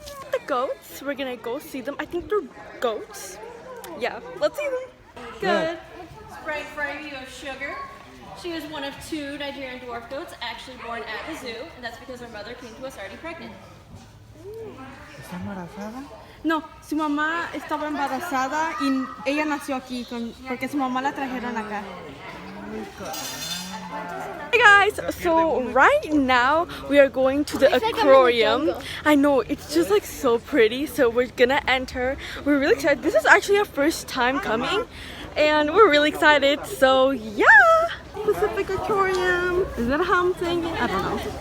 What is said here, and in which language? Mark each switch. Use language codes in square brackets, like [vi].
[en] The goats, we're gonna go see them. I think they're goats. Yeah, let's see them. Good. Sprite Fry of Sugar. She was one of 2 Nigerian dwarf goats actually born at the zoo, and that's because her mother came to us already pregnant. [es] ¿Está embarazada? No, su mamá estaba embarazada y ella nació aquí porque su mamá la trajeron acá. [en] Hey guys, so right now we are going to the aquarium. I know, it's just like so pretty, so we're gonna enter. We're really excited. This is actually our first time coming and we're really excited, so yeah! Pacific Aquarium. Is that how I'm saying it? I don't know.